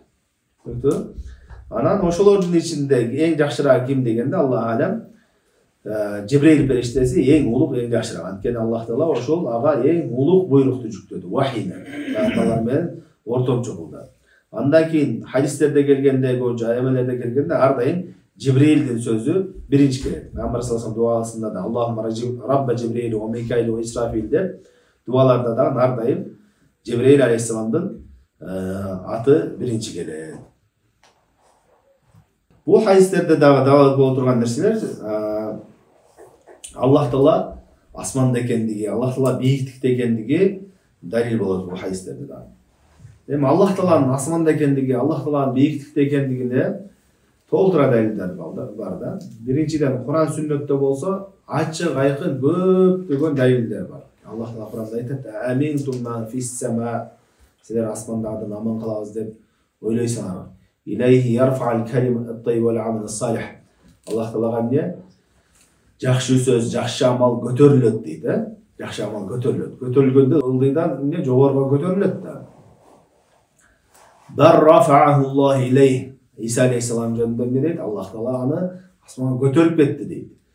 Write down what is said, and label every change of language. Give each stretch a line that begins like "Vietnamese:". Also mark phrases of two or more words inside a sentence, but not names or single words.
Kyrgyz: Анан ошолордун ичинде эң жакшыраагы ким дегенде,
Arabic: الله أعلم,
Kyrgyz: Жибрил периштеси эң улук, эң жакшыраак. Анткени Аллах Таала ошол ага эң улук буйрукту жүктөдү, вахийни. Алар менен ортомчу кылды. Андан кийин хадистерде келгенде, эмелерде келгенде ар дайым Жибрилдин сөзү биринчи келет. Пайгамбар
Arabic: صلى الله عليه وسلم
Kyrgyz: дуасында да
Arabic: اللهم رب جبريل وميكائيل وإسرافيل
Kyrgyz: деп дуаларда да ар дайым Жибрил алейхиссаламдын аты биринчи келет. Бул хадистерде дагы далалат боло турган нерселер, Аллах Таала асманда экендиги, Аллах Таала бийиктикте экендиги далил болот бул хадистерде да. Эми Аллах Тааланын асманда экендиги, Аллах Тааланын бийиктикте экендигине толтура далилдер бар да. Биринчиден Кур'ан сүннөттө болсо ачык айкын көптөгөн далилдер бар. Аллах Таала Кур'анда айтат:
Arabic: "أأمنتم من في السماء",
Kyrgyz: силер асмандагыдан аман калабыз деп ойлойсуңар.
Arabic: "إليه يرفع الكلم الطيب والعمل الصالح".
Kyrgyz: Аллах Таалага эмне? Жакшы сөз, жакшы амал көтөрүлөт дейт, Жакшы амал көтөрүлөт. Көтөрүлгөндө ылдыйдан эмне жогорго көтөрүлөт да.
Arabic: بل رفعه الله إليه.
Kyrgyz: Иса алейхиссалам жөнүндө эмне дейт? Аллах Таала аны асманга көтөрүп кетти дейт.